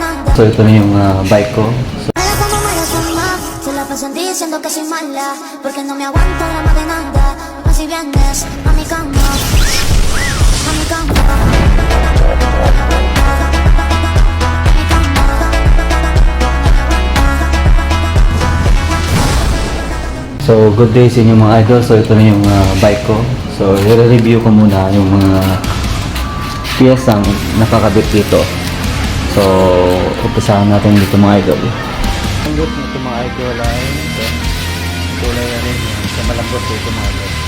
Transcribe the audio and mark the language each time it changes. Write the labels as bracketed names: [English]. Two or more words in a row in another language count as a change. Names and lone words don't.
[Filipino] So ito na yung bike ko. So, [Spanish] Se la pasan diciendo que soy mala, porque no me aguanto drama de nada. Más si vienes a mi cama, a mi cama. [Filipino] so [English] good day [Filipino] sa inyo mga idol. So ito na yung bike ko. So i-review ko muna yung mga piyesang nakakabit dito. So umpisahan natin dito mga idol. Ang good nito mga idol ay ito. Kulay na rin sa malambot ito mga idol.